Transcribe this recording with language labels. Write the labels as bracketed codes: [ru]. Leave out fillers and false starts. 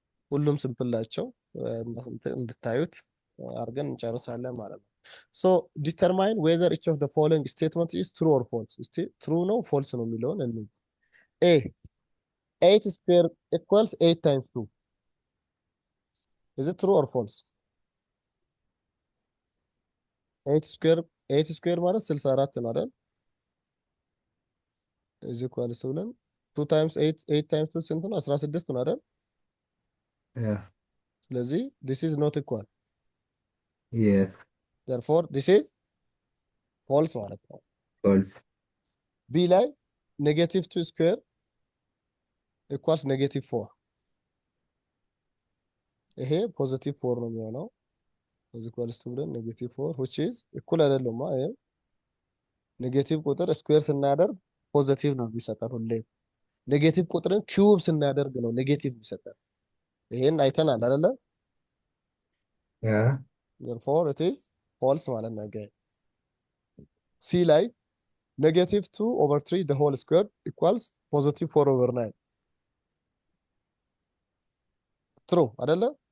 [am] ሁሉም ሲምፕል ናቸው። እንድታዩት አድርገን እንጨርሳለን ማለት ነው። [en] ሶ ዲተርማይን ዌዘር each of the following statement is true or false። [am] እስቲ ትሩ ነው ፎልስ ነው የሚለውን እንይ። [en] ኤ 8 square equals 8 times 2 is it true or false? [am] 8 square ማለት 64 ነው አይደል? [en] is equal to 2 times 8 times 2 [am] ስንት ነው? 16 ነው አይደል? [en] Yeah. [am] ስለዚህ [en] this is not equal. Yes. therefore this is false [am] ማለት ነው። [en] False. [am] ቢ ላይ -2 square equals -4 ይሄ +4 ነው የሚሆነው። [en] is equal to -4 which is [am] እኩል አይደለም። ይሄ ኔጌቲቭ ቁጥር ስኩዌር ስናደርግ ፖዚቲቭ ነው የሚሰጠን ሁሌ። ኔጌቲቭ ቁጥርን ኪዩብ ስናደርግ ነው ኔጌቲቭ የሚሰጠን። ይሄን አይተናል አይደለ? [en] Yeah. therefore it is false [am] ማለት ነው። ሲ ላይ [en] -2/3 the whole square equals +4/9 true [am] አይደለ?